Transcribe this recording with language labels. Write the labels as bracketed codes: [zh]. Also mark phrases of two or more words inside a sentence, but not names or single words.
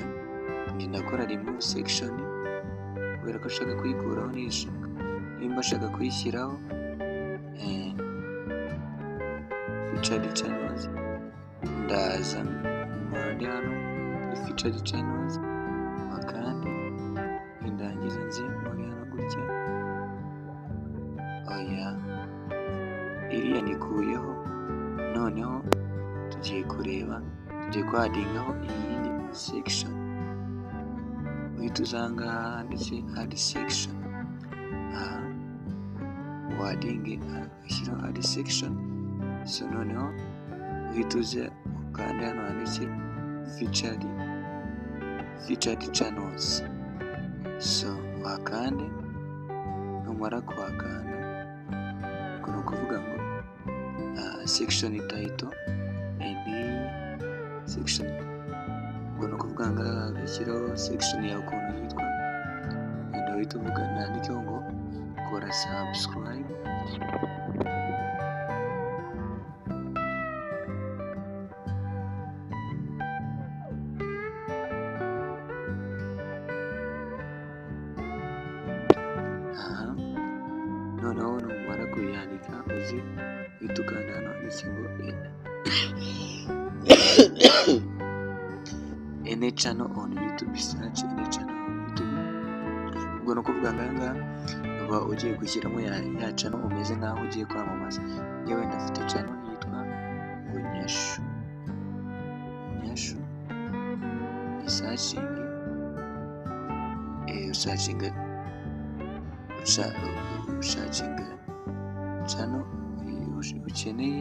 [rw] Njye ndakora [en] remove section [rw] kubera ko ashaka kuyikuraho nishaka, nimba ashaka kuyishyiraho [en] featured channels, [rw] ndaza mpande hano kuri [en] featured channels [rw] akandi ndangiza nze muri hano gutya. Oya, iriya nikuyeho, noneho tugiye kureba, tugiye kwadingaho iyindi section. Uhita uzanga handitse [en] add section, [rw] aha wadinge ashyiraho [en] add section. [rw] So noneho uhita uza ukanda hano handitse [en] featured channels. [rw] So wakande, numara kuhakanda ubwo ni ukuvuga ngo [en] section title and section, [rw] ubwo ni ukuvuga ngo agashyiraho section yawe ukuntu yitwa, wenda uhita uvuga nandikeho ngo kora subscribe. Noneho numara kuyandika uzi uhita ukanda hano handitse ngo [en] any channel on YouTube, search any channel on YouTube. [rw] Ubwo ni ukuvuga ngo aha ngaha uba ugiye gushyiramo ya channel umeze nk'aho ugiye kwamamaza. Yewe ndafite channel yitwa ngo Nyashu, ushacinga channel ukeneye.